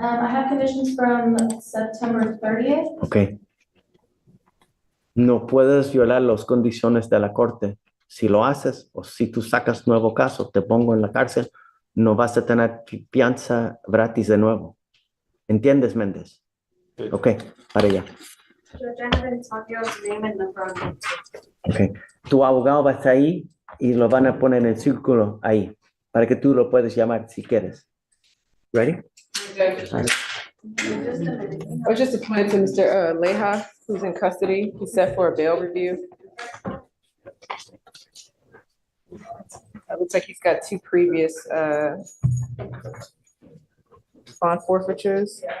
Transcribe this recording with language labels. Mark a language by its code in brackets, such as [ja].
[en] I have conditions from September 30th. Okay. [es] No puedes violar las condiciones de la corte. Si lo haces o si tú sacas nuevo caso, te pongo en la cárcel, no vas a tener fianza gratis de nuevo. ¿Entiendes, Méndez? Ok, para allá. [en] Judge, I have Antonio's name in the front. Ok. [es] Tu abogado va a estar ahí y lo van a poner en el círculo ahí para que tú lo puedes llamar si quieres. [en] Ready? Just a minute. I was just appointed to Mr. Leha, who's in custody. He's set for a bail review. It looks like he's got 2 previous bond forfeitures.